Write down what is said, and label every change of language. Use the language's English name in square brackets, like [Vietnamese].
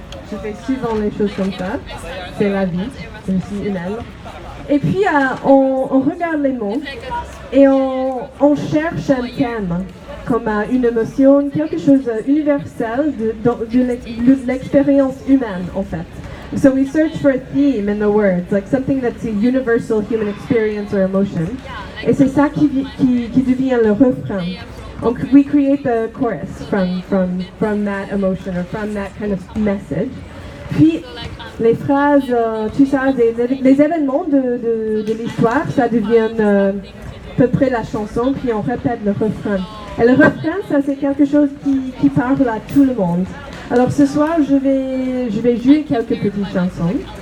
[French] Je fais souvent les choses comme ça. C'est la vie, c'est aussi humaine. Et puis on regarde les mots et on cherche un thème, comme une émotion, quelque chose d'universel de l'expérience humaine en fait. [English] So we search for a theme in the words, like something that's a universal human experience or emotion. [French] Et c'est ça qui devient le refrain. [English] We create the chorus from that emotion or from that kind of message. [French] Puis les phrases, tout ça, les événements de l'histoire, ça devient à peu près la chanson, puis on répète le refrain. Et le refrain, ça c'est quelque chose qui parle à tout le monde. Alors ce soir, je vais jouer quelques petites chansons.